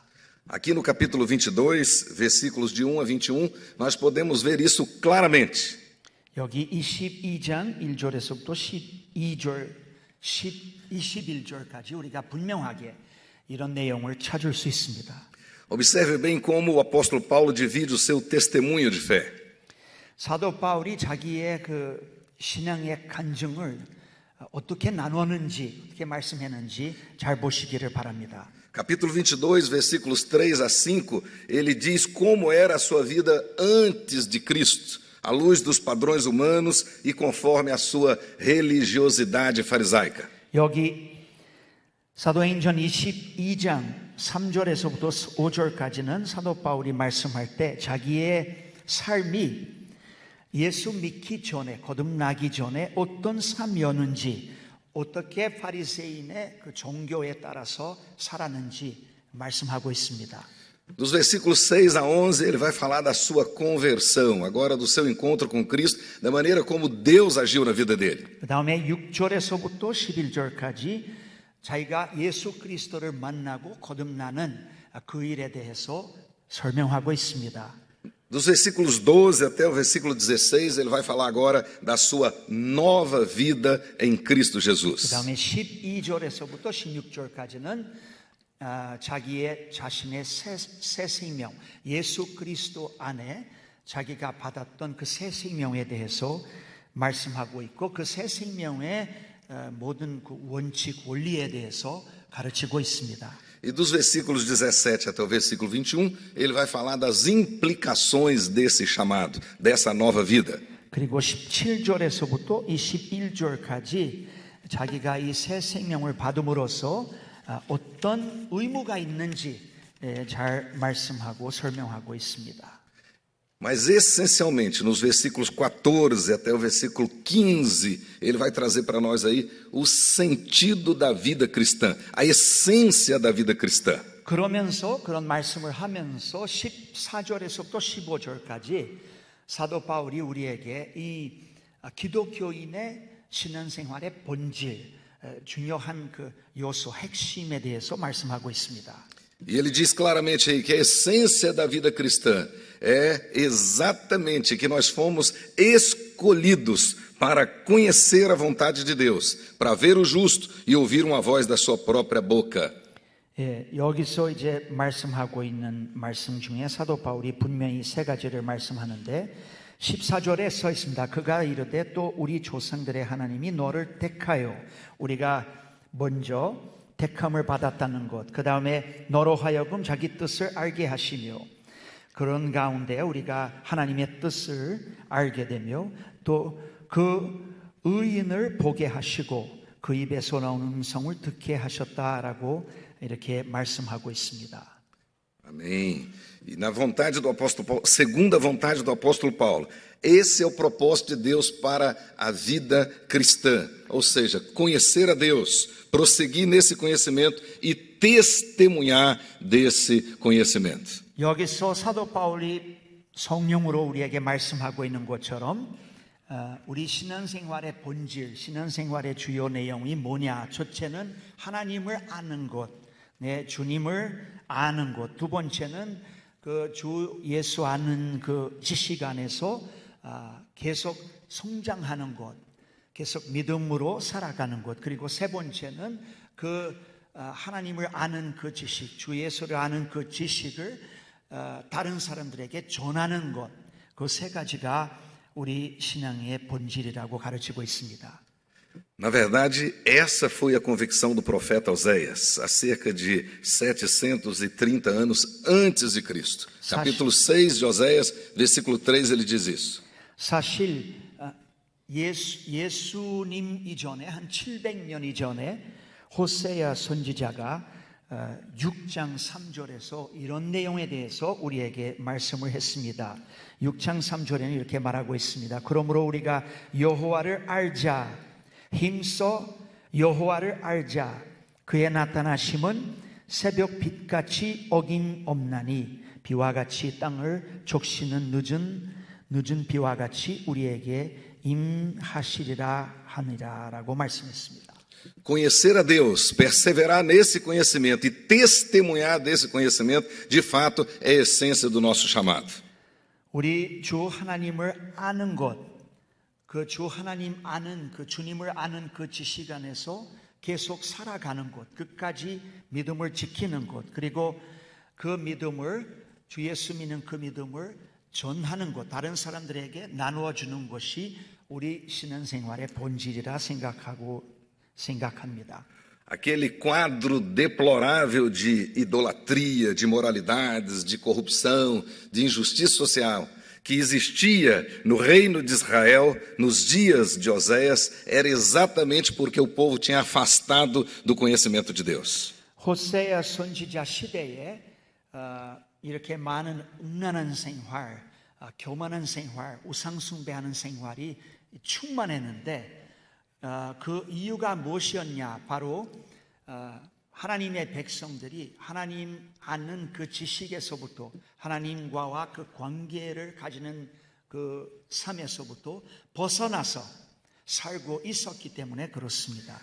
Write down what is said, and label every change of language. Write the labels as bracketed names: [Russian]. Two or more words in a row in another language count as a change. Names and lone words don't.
[Portuguese] Aqui no capítulo 22, versículos de 1 a 21, nós podemos ver isso claramente. [Korean] 여기 22장 1절에서부터 21절까지 우리가 분명하게 이런 내용을 찾을 수 있습니다. [Portuguese] Observe bem como o apóstolo Paulo divide o seu testemunho de fé. [Korean] 사도 바울이 자기의 신앙의 간증을 어떻게 나누었는지, 어떻게 말씀했는지 잘 보시기를 바랍니다. [Portuguese] Capítulo 22, versículos 3 a 5, ele diz como era a sua vida antes de Cristo, à luz dos padrões humanos e conforme a sua religiosidade farisaica. [Korean] 여기 사도행전 22장 3절에서부터 5절까지는 사도 바울이 말씀할 때 자기의 삶이 예수 믿기 전에 거듭나기 전에 어떤 삶이었는지 어떻게 바리새인의 그 종교에 따라서 살았는지 말씀하고 있습니다. [Portuguese] Dos versículos 6 a 11, ele vai falar da sua conversão, agora do seu encontro com Cristo, da maneira como Deus agiu na vida dele. [Korean] 그 다음에 6절에서부터 11절까지 자기가 예수 그리스도를 만나고 거듭나는 그 일에 대해서 설명하고 있습니다. [Portuguese] Dos versículos 12 até o versículo 16, ele vai falar agora da sua nova vida em Cristo [Korean] 그 Jesus. 다음에 12절에서부터 16절까지는 자신의 새 생명, 예수 그리스도 안에 자기가 받았던 그 새 생명에 대해서 말씀하고 있고 그 새 생명의 모든 그 원칙, 원리에 대해서 가르치고 있습니다. [Portuguese] E dos versículos 17 até o versículo 21, ele vai falar das implicações desse chamado, dessa nova vida. [Korean] 그리고 17절에서부터 21절까지 자기가 이 새 생명을 받음으로써 어떤 의무가 있는지 잘 말씀하고 설명하고 있습니다. [Portuguese] Mas essencialmente, nos versículos 14 até o versículo 15, ele vai trazer para nós aí o sentido da vida cristã, a essência da vida cristã. [Korean] 그러면서 그런 말씀을 하면서 14절에서부터 15절까지 사도 바울이 우리에게 이 기독교인의 신앙생활의 본질, 중요한 그 요소, 핵심에 대해서 말씀하고 있습니다. [Portuguese] E ele diz claramente aí que a essência da vida cristã é exatamente que nós fomos escolhidos para conhecer a vontade de Deus, para ver o justo e ouvir uma voz da sua própria boca. [Korean] 여기서 이제 말씀하고 있는 말씀 중에 사도 바울이 분명히 세 가지를 말씀하는데 14절에 써 있습니다. 그가 이르되 또 우리 조상들의 하나님이 너를 택하여 우리가 먼저 택함을 받았다는 것, 그 다음에 너로 하여금 자기 뜻을 알게 하시며 그런 가운데 우리가 하나님의 뜻을 알게 되며 또 그 의인을 보게 하시고 그 입에서 나오는 음성을 듣게 하셨다라고 이렇게 말씀하고 있습니다. [Portuguese] Amém. E na vontade do apóstolo Paulo, segunda vontade do apóstolo Paulo, esse é o propósito de Deus para a vida cristã, ou seja, conhecer a Deus, prosseguir nesse conhecimento e testemunhar desse conhecimento. [Korean] 여기서 사도 바울이 성령으로 우리에게 말씀하고 있는 것처럼 우리 신앙생활의 본질, 신앙생활의 주요 내용이 뭐냐? 첫째는 하나님을 아는 것, 내 주님을 아는 것. 두 번째는 그 주 예수 아는 그 지식 안에서 계속 성장하는 것, 계속 믿음으로 살아가는 것. 그리고 세 번째는 그 하나님을 아는 그 지식, 주 예수를 아는 그 지식을 다른 사람들에게 전하는 것. 그 세 가지가 우리 신앙의 본질이라고 가르치고 있습니다. [Portuguese] Na verdade, essa foi a convicção do profeta Oséias, há cerca de 730 anos antes de Cristo. Capítulo 6 de Oséias, versículo 3, ele diz isso. [Korean] 사실 예수님 이전에 한 700년 이전에 호세야 선지자가 6장 3절에서 이런 내용에 대해서 우리에게 말씀을 했습니다. 6장 3절에는 이렇게 말하고 있습니다. 그러므로 우리가 여호와를 알자, 힘써 여호와를 알자. 그의 나타나심은 새벽 빛같이 어김없나니 비와 같이 땅을 적시는 늦은 비와 같이 우리에게 임하시리라 하니라라고 말씀했습니다. [Portuguese] Conhecer a Deus, perseverar nesse conhecimento e testemunhar desse conhecimento, de fato, é a essência do nosso chamado. [Korean] 우리 주 하나님을 아는 것, 그 주 하나님 아는 그 주님을 아는 그 지식 안에서 계속 살아가는 것, 끝까지 믿음을 지키는 것, 그리고 그 믿음을 주 예수 믿는 그 믿음을 전하는 것, 다른 사람들에게 나누어 주는 것이 우리 신앙생활의 본질이라 생각합니다. [Portuguese] Aquele quadro deplorável de idolatria, de imoralidades, de corrupção, de injustiça social que existia no reino de Israel nos dias de Oséias era exatamente porque o povo tinha afastado do conhecimento de Deus. [Korean] 호세야 선지자 시대에 이렇게 많은 음란한 생활, 교만한 생활, 우상 숭배하는 생활이 충만했는데 그 이유가 무엇이었냐? 바로 하나님의 백성들이 하나님 아는 그 지식에서부터 하나님과와 그 관계를 가지는 그 삶에서부터 벗어나서 살고 있었기 때문에 그렇습니다.